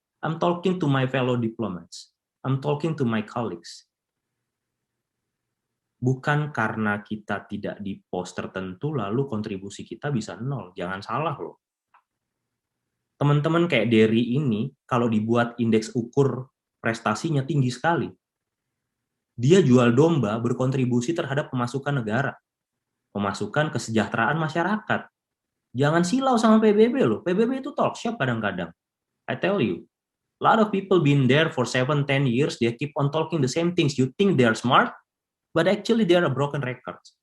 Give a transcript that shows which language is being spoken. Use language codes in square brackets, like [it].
[en] I'm talking to my fellow diplomats. I'm talking to my colleagues. [id] Bukan karena kita tidak di pos tertentu, lalu kontribusi kita bisa nol. Jangan salah loh. Teman-teman kayak Dery ini, kalau dibuat indeks ukur prestasinya tinggi sekali. Dia jual domba berkontribusi terhadap pemasukan negara. Pemasukan kesejahteraan masyarakat. Jangan silau sama PBB loh. PBB itu talk shop kadang-kadang. [en] I tell you. A lot of people been there for 7-10 years. They keep on talking the same things. You think they are smart, but actually they are a broken record.